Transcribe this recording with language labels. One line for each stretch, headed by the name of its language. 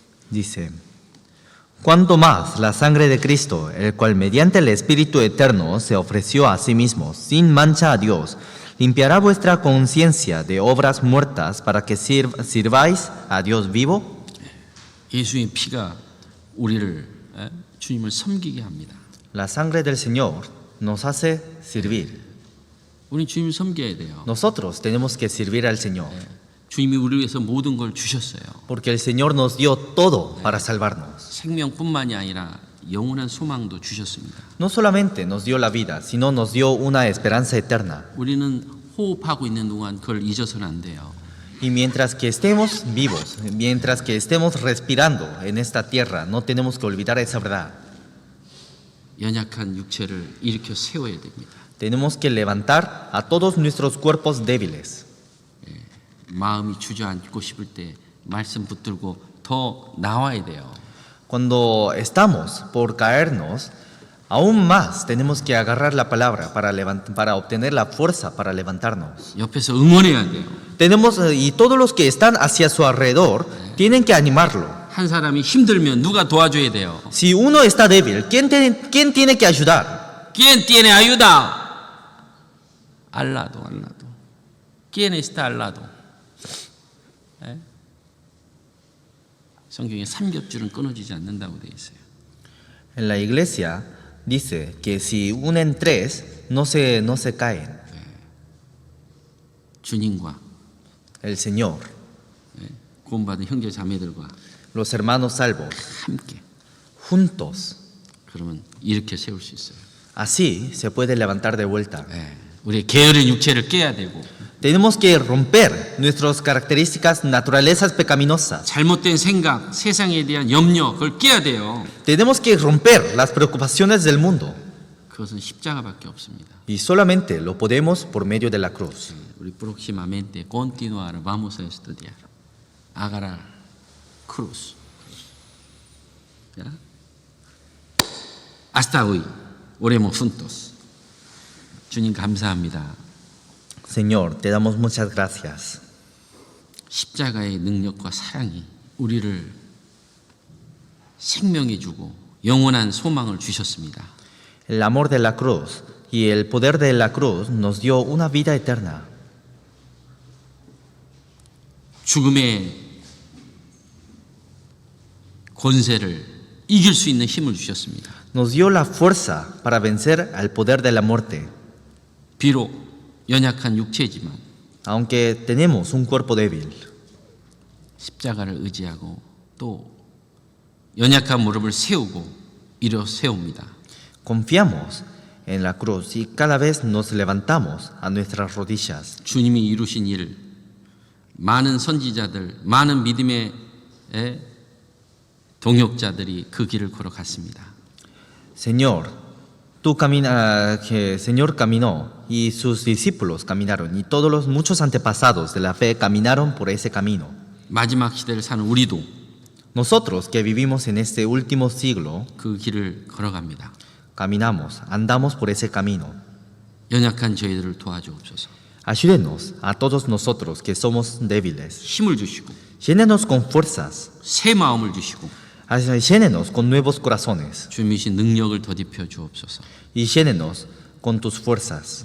Spanish: Dice, cuanto más la sangre de Cristo, el cual mediante el Espíritu Eterno se ofreció a sí mismo, sin mancha a Dios, limpiará vuestra conciencia de obras muertas para que sirváis a Dios vivo.
Korean: 예수의 피가 우리를 주님을 섬기게 합니다.
Spanish: La sangre del Señor nos hace servir.
Korean: 우리 주님을 섬겨야 돼요.
Spanish: Nosotros tenemos que servir al Señor.
Korean: 주님이 우리를 위해서 모든 걸 주셨어요.
Spanish: Porque el Señor nos dio todo para salvarnos.
Korean: 생명뿐만이 아니라 영원한 소망도 주셨습니다.
Spanish: No solamente nos dio la vida, sino nos dio una esperanza eterna.
Korean: 우리는 호흡하고 있는 동안 그걸 잊어서는 안 돼요.
Spanish: Y mientras que estemos vivos, mientras que estemos respirando en esta tierra, no tenemos que olvidar esa verdad.
Korean: 연약한 육체를 일으켜 세워야 됩니다.
Spanish: Tenemos que levantar a todos nuestros cuerpos débiles.
Korean: 마음이 주저앉고 싶을 때 말씀 붙들고 더 나와야 돼요.
Spanish: Cuando estamos por caernos, Aún más tenemos que agarrar la palabra para obtener la fuerza para levantarnos.
Korean: 옆에서 응원해야 돼요.
Spanish: Y todos los que están hacia su alrededor tienen que animarlo.
Korean: 한 사람이 힘들면 누가 도와줘야 돼요.
Spanish: Si uno está débil, ¿quién tiene que ayudar? ¿Quién tiene ayuda? Al lado. ¿Quién está al lado? 예?
Korean: 성경에 삼겹줄은 끊어지지 않는다고 되어 있어요.
Spanish: En la iglesia dice que si unen tres, no se caen.
Korean: 주님과
Spanish: El Señor,
Korean: 구원받은 형제 자매들과
Spanish: los hermanos salvos,
Korean: 함께
Spanish: juntos.
Korean: 그러면 이렇게 세울 수 있어요.
Spanish: Así se puede levantar de vuelta.
Korean: 우리의 게으른 육체를 깨야 되고
Spanish: Tenemos que romper nuestras características, naturalezas pecaminosas.
Korean: 잘못된 생각, 세상에 대한 염려 그걸 깨야 돼요.
Spanish: Tenemos que romper las preocupaciones del mundo.
Korean: 그것은 십자가밖에 없습니다.
Spanish: Y solamente lo podemos por medio de la cruz.
Korean: 우리
Spanish: próximamente continuar vamos a estudiar agarrar cruz. ¿Ya? Hasta hoy oremos juntos.
Korean: 주님 감사합니다.
Spanish: Señor, te damos muchas gracias.
Korean: 십자가의 능력과 사랑이 우리를 생명해 주고 영원한 소망을 주셨습니다.
Spanish: El amor de la cruz y el poder de la cruz nos dio una vida eterna.
Korean: 죽음의 권세를 이길 수 있는 힘을 주셨습니다.
Spanish: Nos dio la fuerza para vencer al poder de la muerte.
Korean: 비록 연약한 육체지만
Spanish: Aunque tenemos un cuerpo débil,
Korean: 십자가를 의지하고 또 연약한 무릎을 세우고 일어 세웁니다.
Spanish: confiamos en la cruz y cada vez nos levantamos a nuestras rodillas.
Korean: 주님이 이루신 일, 많은 선지자들, 많은 믿음의 동역자들이 그 길을 걸어갔습니다.
Spanish: Señor, Señor caminó y sus discípulos caminaron y todos los muchos antepasados de la fe caminaron por ese camino.
Korean: 마지막 시대를 사는 우리도
Spanish: Nosotros que vivimos en este último siglo,
Korean: 그 길을 걸어갑니다.
Spanish: andamos por ese camino.
Korean: 연약한 저희들을 도와주옵소서.
Spanish: Ayúdenos a todos nosotros que somos débiles.
Korean: 힘을 주시고
Spanish: Llénenos con fuerzas.
Korean: 새 마음을 주시고
Spanish: Llénenos con nuevos corazones.
Korean: 주님이신 능력을 더딥혀 주옵소서.
Spanish: Y llénenos con tus fuerzas.